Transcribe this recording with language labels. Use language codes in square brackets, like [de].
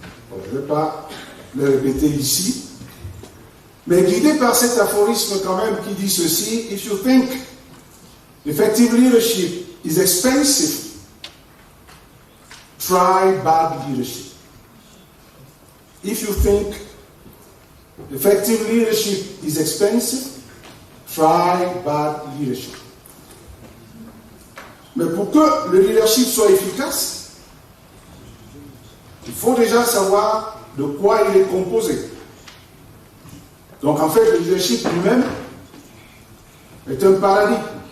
[fr] Bon, je ne vais pas le répéter ici, mais guidé par cet aphorisme quand même qui dit ceci: [en] if you think effective leadership is expensive, try bad leadership. If you think effective leadership is expensive, try bad leadership. [fr] Mais pour que le leadership soit efficace, il faut déjà savoir de quoi il est composé. Donc en fait, le leadership lui-même est un paradigme.